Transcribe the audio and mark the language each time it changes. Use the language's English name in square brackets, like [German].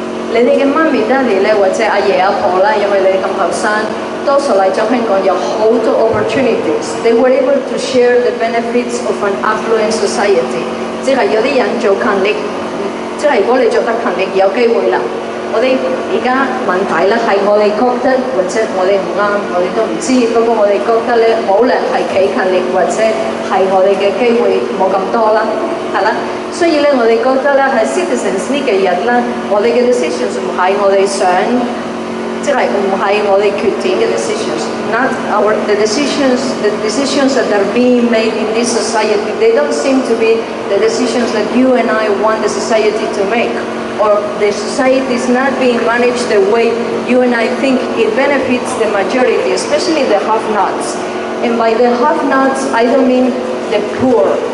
[Cantonese] 你哋嘅媽咪爹哋咧，或者阿爺阿婆啦，因為你咁後生，多數嚟咗香港有好多 opportunities。 [English] They were able to share the benefits of an affluent society。 [Cantonese] 即係有啲人做勤力，即係如果你做得勤力，有機會啦。我哋而家問題咧係我哋覺得，或者我哋唔啱，我哋都唔知。不過我哋覺得咧，冇人係幾勤力，或者係我哋嘅機會冇咁多啦，係啦。所以咧，我哋覺得咧喺 citizens 呢幾日啦，我哋嘅 decisions 唔係我哋想，即係唔係我哋決定嘅 decisions。 [English] Not the decisions that are being made in this society. They don't seem to be the decisions that you and I want the society to make. Or the society is not being managed the way you and I think it benefits the majority, especially the have-nots. And by the have-nots, I don't mean the poor.